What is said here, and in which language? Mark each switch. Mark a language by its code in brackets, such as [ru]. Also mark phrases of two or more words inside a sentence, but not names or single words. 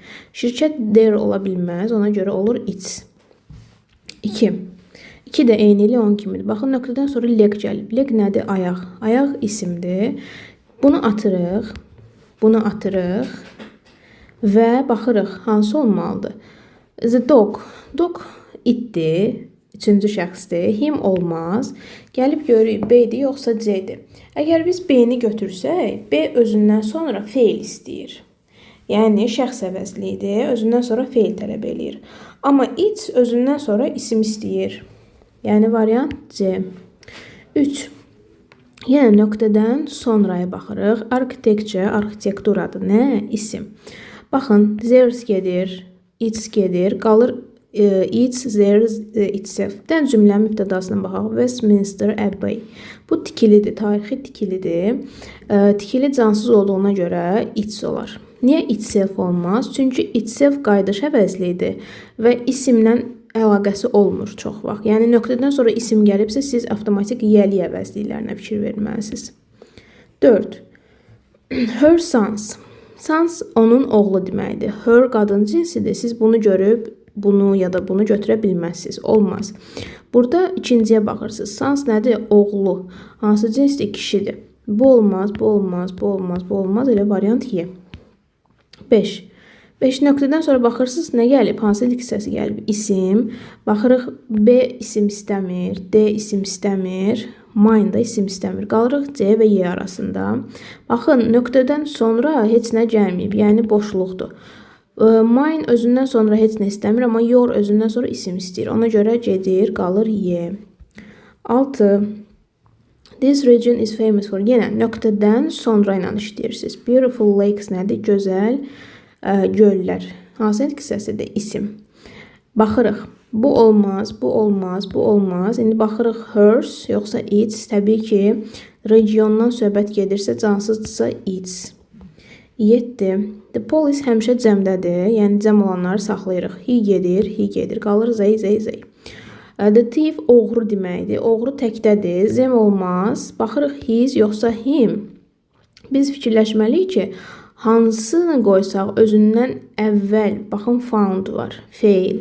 [az] Şirkət there ola bilməz. Ona görə olur its. 2. 2 də eyni ilə 10 kimidir. Baxın, nöqtədən sonra leg gəlib. Leg nədir? Ayaq. Ayaq isimdir. Bunu atırıq. Bunu atırıq. Və baxırıq, hansı olmalıdır? [en] The dog. [az] Dog itdir. 3-cü şəxsdir. Him olmaz. Gəlib görürük, B-dir, yoxsa C-dir. Əgər biz B-ni götürsək, B özündən sonra feil istəyir. Yəni, şəxs əvəzliyidir. Özündən sonra feil tələb eləyir. Amma it özündən sonra isim istəyir. Yəni, variant C. 3. Yəni, nöqtədən sonraya baxırıq. Architecture, arxitekturadır. Nə? İsim. Baxın, theirs gedir, its gedir. Qalır [en] its, theirs, itself. [az] Dən cümlənin mübtədasına baxaq. Westminster Abbey. Bu tikilidir, tarixi tikilidir. Tikili cansız olduğuna görə its olar. Niyə itself olmaz? Çünki itself qayıdış əvəzliyidir və isimlə əlaqəsi olmur çox vaxt. Yəni, nöqtədən sonra isim gəlibsə, siz avtomatik yəli əvəzliklərinə fikir verməlisiniz. 4. [en] Her sons. [az] Sons onun oğlu deməkdir. Her qadın cinsidir. Siz bunu görüb, bunu ya da bunu götürə bilməzsiniz. Olmaz. Burada ikinciyə baxırsınız. Sons nədir? Oğlu. Hansı cinsdir? Kişidir. Bu olmaz, bu olmaz, bu olmaz, bu olmaz. Elə variant Y. 5. 5 nöqtədən sonra baxırsınız, nə gəlib? Hansı nitq səsi gəlib? İsim. Baxırıq, B isim istəmir, D isim istəmir, mine da isim istəmir. Qalırıq C və Y arasında. Baxın, nöqtədən sonra heç nə gəlməyib, yəni boşluqdur. Mine özündən sonra heç nə istəmir, amma your özündən sonra isim istəyir. Ona görə gedir, qalır Y. 6. [en] This region is famous for. [az] Yenə nöqtədən sonra ilə işləyirsiniz. [en] Beautiful lakes [az] nədir? Gözəl göllər. Hansı nitq səsidir? İsim. Baxırıq. Bu olmaz, bu olmaz, bu olmaz. İndi baxırıq hers, yoxsa its. Təbii ki, regiondan söhbət gedirsə, cansızdırsa its. 7. [en] The police [az] həmişə cəmdədir. Yəni, cəm olanları saxlayırıq. He gedir. Qalır zey. [en] The thief [az] oğru deməkdir. Oğru təkdədir. Zem olmaz. Baxırıq his, yoxsa him. Biz fikirləşməliyik ki, hansını qoysaq özündən əvvəl, baxın found var, feil.